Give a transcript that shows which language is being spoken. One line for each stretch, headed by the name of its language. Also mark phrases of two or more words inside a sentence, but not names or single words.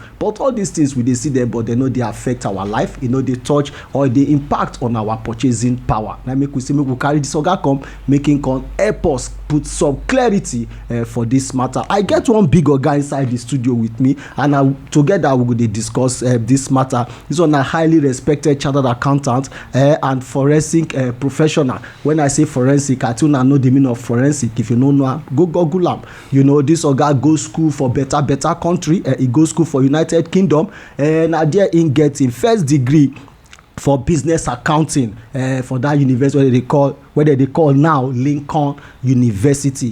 Nigerian Pidgin: But all these things we dey see them, but they no dey affect our life, dey touch or dey impact on our purchasing power. Na make we say make we carry this oga come, make him come help us put some clarity for this matter. I get one big oga inside the studio with me, and together we go dey discuss this matter. This one na highly respected chartered accountant and forensic professional. When I say forensic, I tell una know the meaning of forensic. If you no know, go Google am. This oga go school for better country. He go school for United Kingdom, and there he get him first degree for business accounting for that university where they call now Lincoln University.